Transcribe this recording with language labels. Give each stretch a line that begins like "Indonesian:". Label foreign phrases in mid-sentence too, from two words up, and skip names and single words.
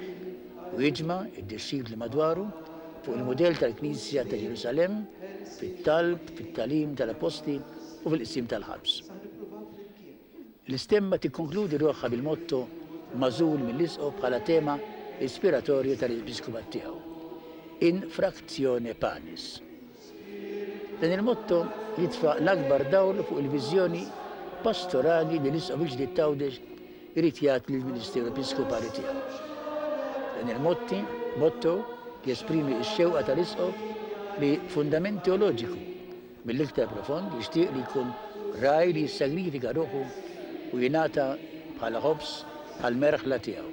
Maltese: U jiġma' id-disċipli madwaru fuq il-mudell tal-Knisja ta' Ġerusalemm fit-talb, fit-talim tal-Apostli u fil-qsim tal-ħabs. L-istemma tikkonkludi ruħha bil-motto mażul mill-isqof bħala tema ispiratorju tal-Episkopat tiegħu.
Latin: In fractione panis.
Maltese: Dan il-motto jitfa' l-akbar dawl fuq il-viżjoni pastorali li l-isqof il-ġdid ta' Għawdex irid jagħti lill-Ministeru Episkopali tiegħu. Dan il-motto jesprimi x-xewqa tal-isqof li fundament teoloġiku mill-iktar profond jixtieq li jkun raj li jissagrifika ruħu u jingħata bħala ħobs għall-merħla tiegħu.